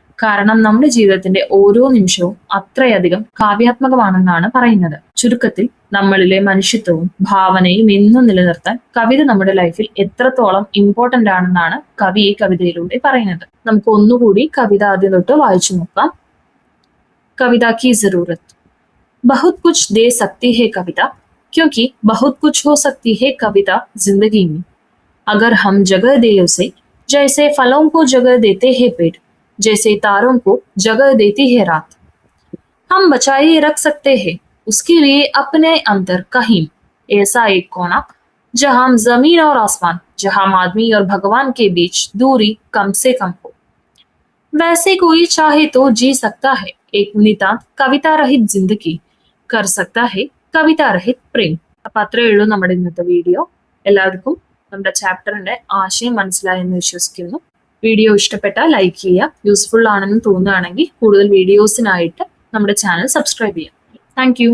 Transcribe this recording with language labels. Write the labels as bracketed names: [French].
[Malayalam] കാരണം നമ്മുടെ ജീവിതത്തിന്റെ ഓരോ നിമിഷവും അത്രയധികം കാവ്യാത്മകമാണെന്നാണ് പറയുന്നത്. ചുരുക്കത്തിൽ നമ്മളിലെ മനുഷ്യത്വവും ഭാവനയും എന്നും നിലനിർത്താൻ കവിത നമ്മുടെ ലൈഫിൽ എത്രത്തോളം ഇമ്പോർട്ടന്റ് ആണെന്നാണ് കവി ഈ കവിതയിലൂടെ പറയുന്നത്. നമുക്ക് ഒന്നുകൂടി കവിത ആദ്യം തൊട്ട് വായിച്ചു നോക്കാം. കവിത കി ജറൂറത്ത്. [Hindi] बहुत कुछ दे सकती है कविता, क्योंकि बहुत कुछ हो सकती है कविता जिंदगी में, अगर हम जगह दे उसे, जैसे फलों को जगह देते हैं पेड़, जैसे तारों को जगह देती है रात। हम बचाए रख सकते हैं उसके लिए अपने अंदर कहीं ऐसा एक कोना जहां जमीन और आसमान, जहां आदमी और भगवान के बीच दूरी कम से कम हो। वैसे कोई चाहे तो जी सकता है एक नितांत कविता रहित जिंदगी, कर सकता है കവിത രഹിത് പ്രേം. [Malayalam] അപ്പൊ അത്രയേ ഉള്ളൂ നമ്മുടെ ഇന്നത്തെ വീഡിയോ. എല്ലാവർക്കും നമ്മുടെ ചാപ്റ്ററിന്റെ ആശയം മനസ്സിലായെന്ന് വിശ്വസിക്കുന്നു. വീഡിയോ ഇഷ്ടപ്പെട്ടാൽ ലൈക്ക് ചെയ്യുക. യൂസ്ഫുൾ ആണെന്ന് തോന്നുകയാണെങ്കിൽ കൂടുതൽ വീഡിയോസിനായിട്ട് നമ്മുടെ ചാനൽ സബ്സ്ക്രൈബ് ചെയ്യാം. താങ്ക്